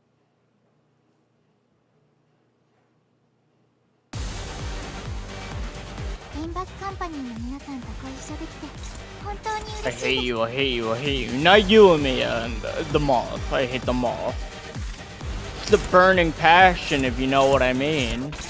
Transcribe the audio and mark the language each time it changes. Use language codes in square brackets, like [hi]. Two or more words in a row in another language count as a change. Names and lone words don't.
[ja] 림버스 컴퍼니 の皆さんとご一緒できて本当に [en] I [ja] 嬉しい [en] hate you, I hate you, I hate you. Not you and me, the moth. I hate the moth. It's the burning passion, if you know what I mean.